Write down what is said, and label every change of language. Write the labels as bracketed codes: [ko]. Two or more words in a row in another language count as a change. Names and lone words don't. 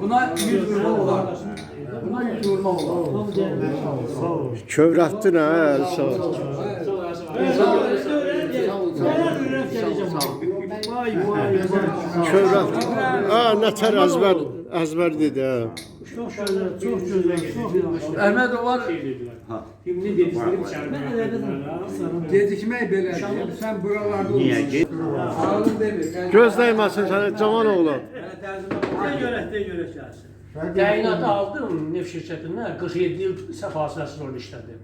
[az] Buna 100 vurma olar. Buna 100 vurma olar. Kövrətdin ha, el çalın. Kövrətdin. Ha, nətər əzbər dedi ha. [tr] Çok güzel, çok güzel, çok güzel. [az] Əhməd var. Gecikmək belədir. Sən buralarda olursun. Sağlıq demir. Göz dəyməsin sənə cavan oğlan. [tr] Ne göre gelsin. [az] Təyinatı aldım neft şirkətindən 47 il səfasəsiz orada işlədim.